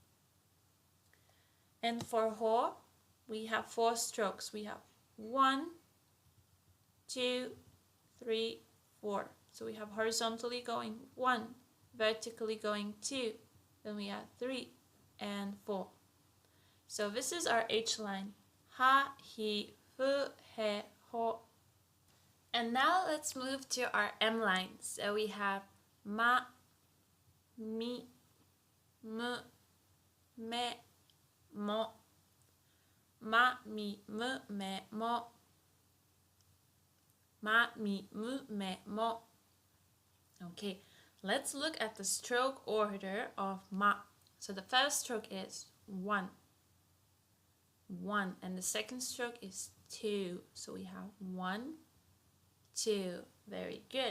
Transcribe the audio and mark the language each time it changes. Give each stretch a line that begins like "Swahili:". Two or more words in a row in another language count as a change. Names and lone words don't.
English: And for ho, we have 4 strokes. We have 1, 2, 3, 4. So we have horizontally going 1, vertically going 2. Then we have 3 and 4. So this is our H line.
Japanese: Ha, hi, fu, he, ho.
English: And now let's move to our M line. So we have
Japanese: ma, mi, m, me, mo. Ma, mi, m, me, mo. Ma, mi, m, me, mo.
English: Okay, let's look at the stroke order of ma. So the first stroke is 1. 1. And the second stroke is 2. So we have 1, 2. Very good.